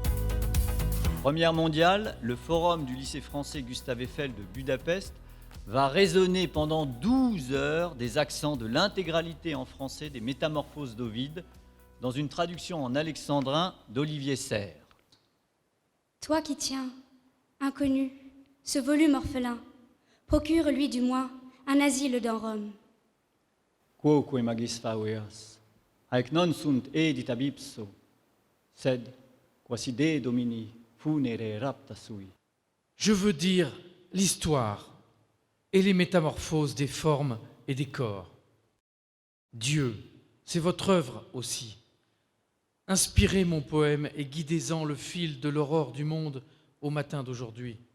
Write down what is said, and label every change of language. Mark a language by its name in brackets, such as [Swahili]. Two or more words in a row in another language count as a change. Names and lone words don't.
[French] Première mondiale, le forum du lycée français Gustave Eiffel de Budapest va résonner pendant 12 heures des accents de l'intégralité en français des Métamorphoses d'Ovide dans une traduction en alexandrin d'Olivier Serre. Toi qui tiens, inconnu, ce volume orphelin, procure-lui du moins un asile dans Rome. [Latin] Quoque magis faveas, haec non sunt edita ipso, sed quasi de domini funere rapta sui. [French] Je veux dire l'histoire et les métamorphoses des formes et des corps. Dieu, c'est votre œuvre aussi. Inspirez mon poème et guidez-en le fil de l'aurore du monde au matin d'aujourd'hui.